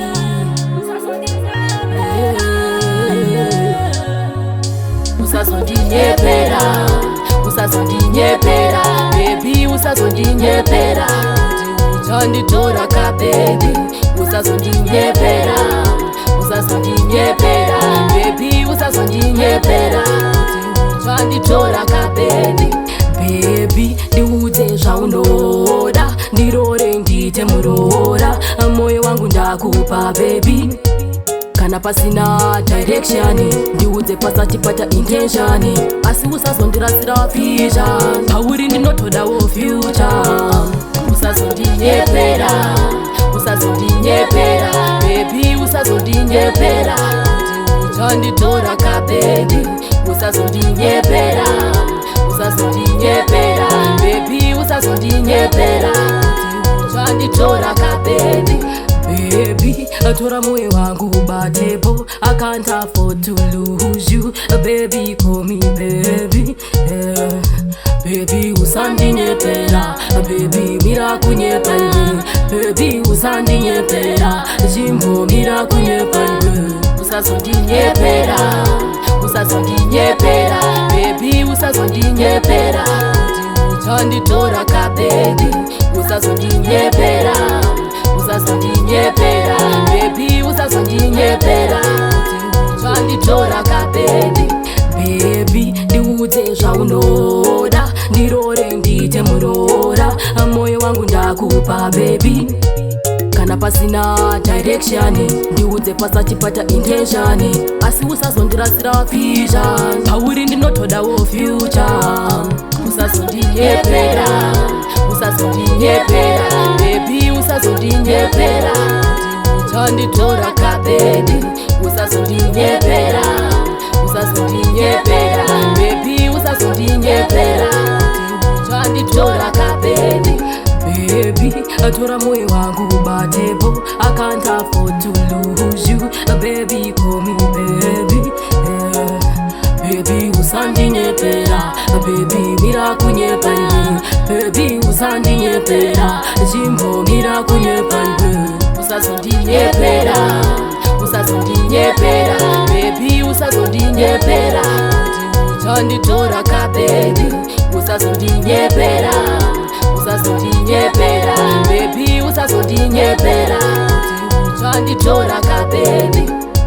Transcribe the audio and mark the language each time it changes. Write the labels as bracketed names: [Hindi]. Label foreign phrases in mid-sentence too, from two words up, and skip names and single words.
[Shona] Usazondinyepera, usazondinyepera, baby usazondinyepera, uchanditora ka baby, usazondinyepera, usazondinyepera, baby usazondinyepera, uchanditora ka baby. Baby ndiudze zvaunoda, ndirore ndite murora, moyo wangu ndakupa baby. Kana pasina direction, ndiudze pasati pata intention, asi usazondirasira vision, pauri ndinotodawo future. Usazondinyepera, usazondinyepera, baby usazondinyepera, uchanditora ka baby, usazondinyepera, usazondinyepera, baby usazondinyepera, uchanditora ka baby. Baby, tora moyo wangu batepo, [English] I can't afford to lose you. Baby, call me baby, yeah. [Shona] Baby, usandinyepera, baby, mira kunyepera, baby, usandinyepera, jimbo mira kunyepera. Usazondinyepera, usazondinyepera, baby, usazondinyepera, uchanditora ka baby, usazondinyepera, usazondinyepera, baby usazondinyepera, uchanditora ka baby. Baby ndiudze zvaunoda, ndirore ndite murora, moyo wangu ndakupa baby. Kana pasina direction, ndiudze pasati pata intention, asi usazondirasira vision, pauri ndinotodawo future. Usazondinyepera, usazondinyepera, baby usazondinyepera, uchanditora ka baby, usazondinyepera, usazondinyepera, baby usazondinyepera, uchanditora ka baby. Baby, tora moyo wangu batepo, [English] I can't afford to lose you. Baby, call me baby, yeah. [Shona] Baby, usandinyepera, baby, mira kunyepera, baby, usandinyepera, jimbo mira kunyepera. Usazondinyepera, usazondinyepera, baby, usazondinyepera, uchanditora ka baby, usazondinyepera, usazondinyepera, baby usazondinyepera, uchanditora ka baby.